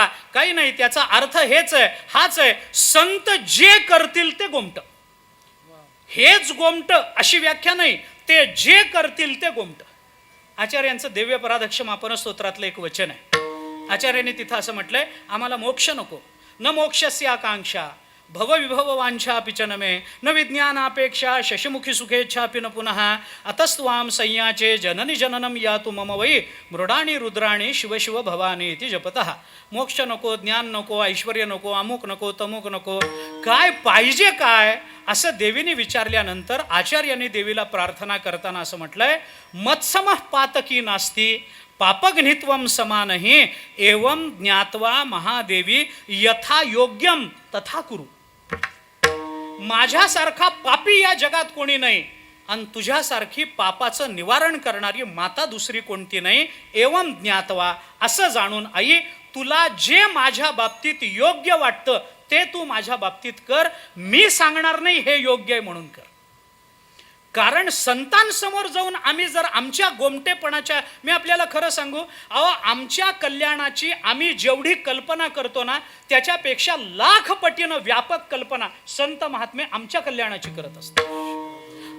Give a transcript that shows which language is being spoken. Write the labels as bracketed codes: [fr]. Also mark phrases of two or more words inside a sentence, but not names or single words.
[mr] काही नाही, त्याचा अर्थ हेच आहे, हाच आहे, संत जे करतील ते गोमटं. हेच गोमटं अशी व्याख्या नाही, ते जे करतील ते गोमटं. आचार्यांचं दिव्य पराधक्षमापन स्तोत्रातलं एक वचन आहे. आचार्यांनी तिथं असं म्हटलंय, आम्हाला मोक्ष नको, [sa] न मोक्षस्य आकांक्षा भवविभव वांछापि च न मे, न विज्ञानापेक्षा शशिमुखी सुखेच्छापि न पुनः, अतस्त्वां संयाचे जननी जननम यातु मम वै, मृडाणी रुद्राणी शिव शिव भवानी इति जपतः. [mr] मोक्ष नको, ज्ञान नको, ऐश्वर्य नको, अमुक नको, तमुक नको, काय पाहिजे काय असं देवीने विचारल्यानंतर आचार्यांनी देवीला प्रार्थना करताना असं म्हटलंय, [sa] मत्समः पातकी नास्ती पापघ्नित्वम समानहि एवं ज्ञात्वा महादेवी यथा योग्यम तथा कुरु. [mr] माझ्यासारखा पापी या जगात कोणी नाही आणि तुझ्यासारखी पापाचं निवारण करणारी माता दुसरी कोणती नाही. [sa] एवं ज्ञात्वा [mr] असं जाणून आई, तुला जे माझ्या बाबतीत योग्य वाटतं ते तू माझ्या बाबतीत कर. मी सांगणार नाही हे योग्य आहे म्हणून कर. कारण संतांसमोर जाऊन आम्ही जर आमच्या गोमटेपणाच्या, मी आपल्याला खरं सांगू, आमच्या कल्याणाची आम्ही जेवढी कल्पना करतो ना त्याच्यापेक्षा लाख पटीनं व्यापक कल्पना संत महात्मे आमच्या कल्याणाची करत असतात.